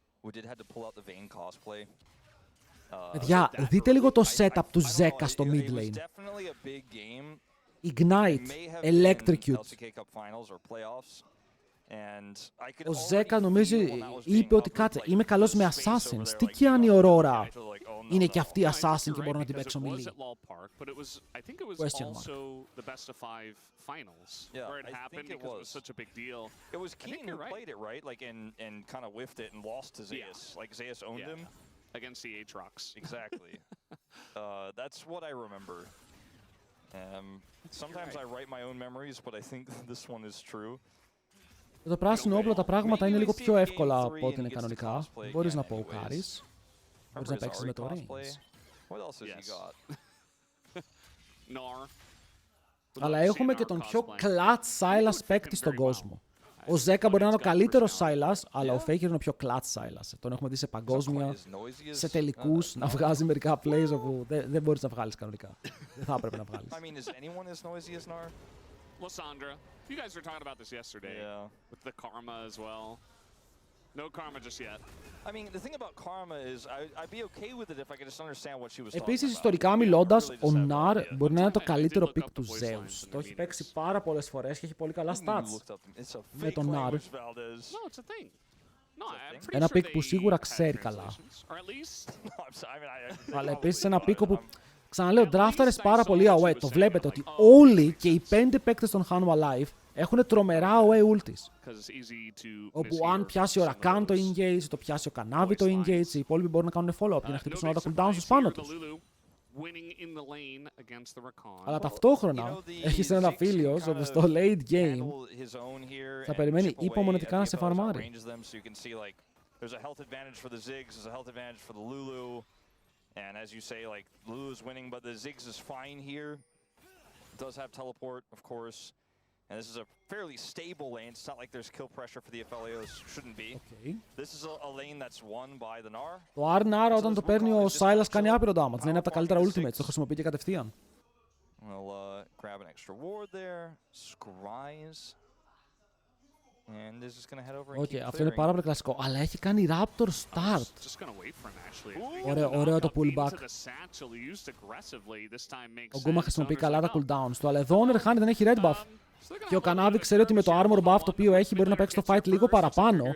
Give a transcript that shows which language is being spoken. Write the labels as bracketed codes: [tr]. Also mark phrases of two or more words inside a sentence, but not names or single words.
[el] Παιδιά, δείτε λίγο το setup του Zeka στο [en] mid lane. [el] Ignite, Electrocute. Ο Zeka νομίζω είπε ότι κάτσε, είμαι καλός με Assassins. Τι κι αν η Aurora είναι και αυτή Assassin και μπορώ να την παίξω melee. [en] Question mark. Against the Aatrox. Exactly. That's what I remember. Sometimes I write my own memories, but I think this one is true. [el] Το πράσινο όπλο τα πράγματα είναι λίγο πιο εύκολα από ό,τι είναι κανονικά. Μπορείς να ποκάρεις. Μπορείς να παίξεις με το range. Αλλά έχουμε και τον πιο clutch Sylas παίκτη στον κόσμο. Ο Zeka μπορεί να είναι ο καλύτερος Sylas, αλλά ο Faker είναι ο πιο clutch Sylas. Τον έχουμε δει σε παγκόσμια, σε τελικούς, να βγάζει μερικά plays όπου δεν μπορείς να βγάλεις κανονικά. Δεν θα έπρεπε να βγάλεις. [en] Lysandra, you guys were talking about this yesterday. Yeah. With the karma as well. No karma just yet. I mean, the thing about karma is I'd be okay with it if I could just understand what she was talking about. [el] Επίσης, ιστορικά μιλώντας, ο Nar μπορεί να είναι το καλύτερο pick του Zeus. Το έχει παίξει πάρα πολλές φορές και έχει πολύ καλά stats με τον Nar. [en] No, it's a thing. No, I'm pretty [el] Ένα [en] sure [el] pick που [en] they [el] σίγουρα [en] had [el] ξέρει καλά. [en] translations, or at least [el] Αλλά επίσης ένα pick όπου, ξαναλέω, draftαρες πάρα πολύ away. Το βλέπετε ότι όλοι και οι 5 παίκτες των Hanwha Live έχουν τρομερά [en] away ultis. [el] Όπου αν πιάσει ο Rakan το engage, το πιάσει ο Kanavi το engage, οι υπόλοιποι μπορούν να κάνουν follow-up και να χτυπήσουν όλα τα cooldowns τους πάνω τους. Αλλά ταυτόχρονα έχεις έναν φίλος όπου στο [en] late game [el] θα περιμένει υπομονετικά να σε φαρμάρει. [en] And as you say, like, Lulu's winning, but the Ziggs is fine here. Does have teleport, of course. And this is a fairly stable lane. It's not like there's kill pressure for the FLAOs. Shouldn't be. Okay. This is a lane that's won by the Gnar. [el] Το R-Gnar όταν το παίρνει ο Sylas κάνει άπειρο damage. Δεν είναι από τα καλύτερα ultimates. Το χρησιμοποιεί και κατευθείαν. [en] We'll grab an extra ward there. Scries. And is just gonna head over and keep [el] Αυτό είναι πάρα πολύ κλασικό. Αλλά έχει κάνει [en] Raptor start. [el] Ωραίο το pullback. Ο Guma χρησιμοποιεί καλά τα cooldowns του. Αλλά εδώ ο Nerhan δεν έχει [en] red buff. [el] Και ο Kanavi ξέρει ότι με το [en] armor buff [el] το οποίο έχει μπορεί να παίξει το fight λίγο παραπάνω.